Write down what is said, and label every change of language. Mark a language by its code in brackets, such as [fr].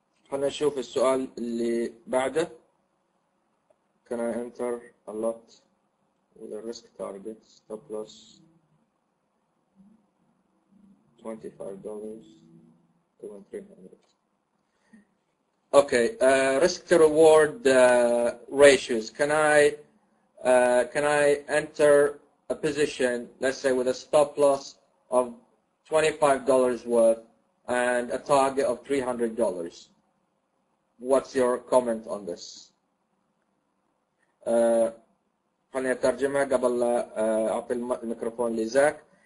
[ar] خلينا نشوف السؤال اللي بعده. [en] Can I enter a lot with a risk target stop loss $25 $300? Okay, risk to reward ratios. Can I enter a position, let's say with a stop loss of $25 worth and a target of $300. What's your comment on this? [ar] خليني أترجمها قبل أعطي الميكروفون لزاك.